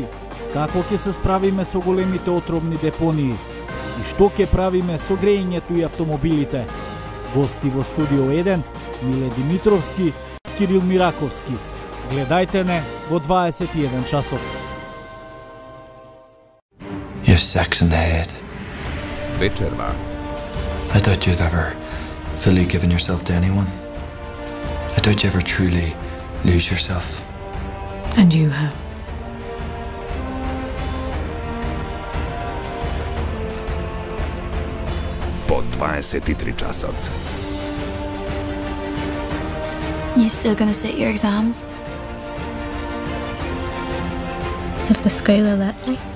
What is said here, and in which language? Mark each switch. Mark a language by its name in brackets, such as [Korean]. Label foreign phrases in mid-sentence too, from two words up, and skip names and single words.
[Macedonian] Како ќе се справиме со големите отровни депонии? И што ќе правиме со грејењето и автомобилите? Гости во студио 1, Миле Димитровски, Кирил Мираковски. Гледајте не во 21 часот. [English] You have sex in the head. [Macedonian] Вечерна. [English] I doubt you've ever fully given yourself to anyone. I doubt you ever truly lose yourself. And you have. [Macedonian] По 23 часот. [English] You still gonna sit your exams? If the scale let me.